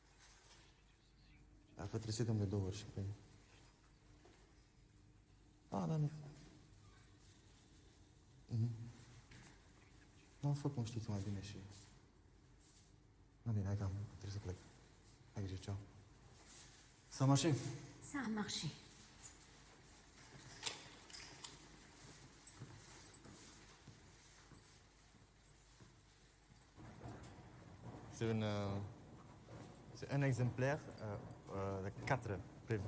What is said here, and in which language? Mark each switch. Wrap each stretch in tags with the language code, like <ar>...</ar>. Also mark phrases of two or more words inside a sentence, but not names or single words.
<ro>Dacă trebuie să-i dăm de 2 ori și pe... Da, nu. Nu, fă cum știi tu mai bine și... Nu, bine, hai că trebuie să plec. Hai grijă, ceau.</ro> <fr>Ça a marché? Ça a marché. C'est un exemplaire de 4 prévu.</fr>